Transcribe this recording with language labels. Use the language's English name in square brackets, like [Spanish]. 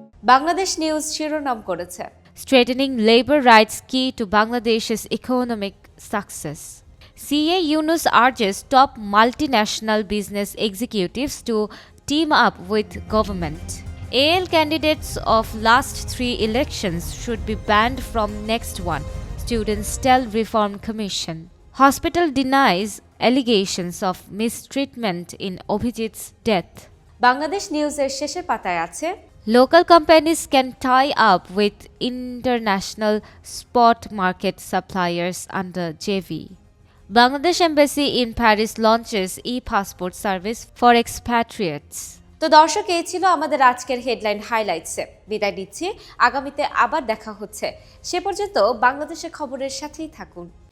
[Bangla] Bangladesh news শিরোনাম করেছে, [English] Strengthening labour rights key to বাংলাদেশের economic success, CA Yunus urges top multinational business executives to team up with government. AL candidates of last 3 elections should be banned from next one, students tell Reform Commission. Hospital denies allegations of mistreatment in Obhijit's death. [Bangla] Bangladesh নিউজের শেষের পাতায় আছে, [English] Local companies can tie up with international spot market suppliers under JV. Bangladesh Embassy in Paris launches e-passport service for expatriates. [Bangla] তো দর্শক, এই ছিল আমাদের আজকের হেডলাইন হাইলাইটসে। বিদায় নিচ্ছি, আগামীতে আবার দেখা হচ্ছে। সে পর্যন্ত বাংলাদেশের খবরের সাথেই থাকুন।